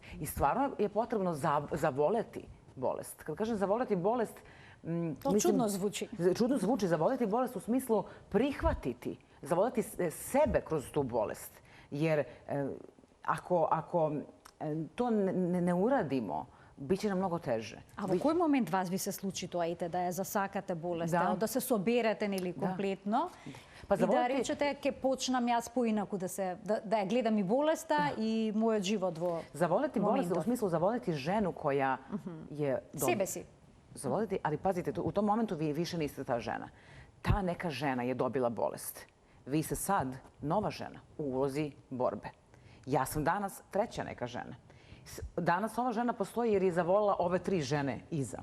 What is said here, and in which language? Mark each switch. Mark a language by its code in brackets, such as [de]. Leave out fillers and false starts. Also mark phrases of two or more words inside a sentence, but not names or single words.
[sr] I stvarno je potrebno zavoleti bolest. Kad kažem zavoleti bolest... To čudno zvuči. Čudno zvuči. Zavoleti bolest u smislu prihvatiti, zavoleti sebe kroz tu bolest. Jer ako to ne uradimo, biće nam mnogo teže. [mk] А во кој момент вас ви се случи тоа, да ја засакате болеста, да се соберете нели комплетно? И да речете, ќе почнам јас поинаку да ја гледам и болеста и мојот живот во [sr] Заvoleti bolest u smislu zavoleti ženu koja je... [mk] Себе си. [sr] Zavoleti, ali pazite, u tom momentu vi više niste ta žena. Ta neka žena je dobila bolest. Vi ste sad nova žena u ulozi borbe. Ja sam danas treća neka žena. Danas ova žena postoji jer je zavolila ove 3 žene iza.